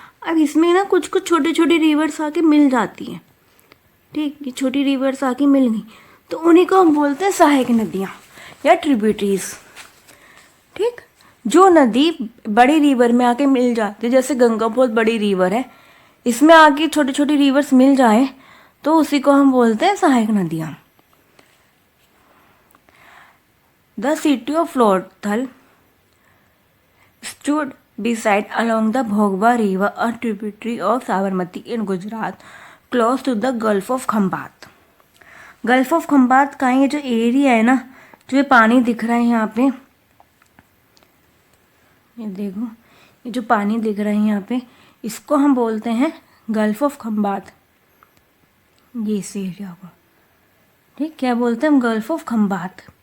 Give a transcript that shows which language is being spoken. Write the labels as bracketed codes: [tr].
[hi] अब इसमें ना कुछ कुछ छोटे छोटे रिवर्स आके मिल जाती हैं, ठीक, ये छोटी रिवर्स आके मिल गई तो उन्हीं को हम बोलते हैं सहायक नदियाँ या ट्रिब्यूटरीज। ठीक, जो नदी बड़ी रिवर में आके मिल जाती है, जैसे गंगा बहुत बड़ी रिवर है, इसमें आके छोटे छोटे रिवर्स मिल जाए तो उसी को हम बोलते हैं सहायक नदियाँ। [en] The city of Lothal stood beside along the Bhogwa river, a tributary of Sabarmati in Gujarat, close to the Gulf of Khambat. [hi] Gulf of Khambhat का ये जो एरिया है ना, जो ये पानी दिख रहा है यहाँ पे, ये देखो, ये जो पानी दिख रहा है यहाँ पे, इसको हम बोलते हैं गल्फ ऑफ खम्बात। ये इस एरिया को, ठीक, क्या बोलते हैं हम? Gulf of Khambhat.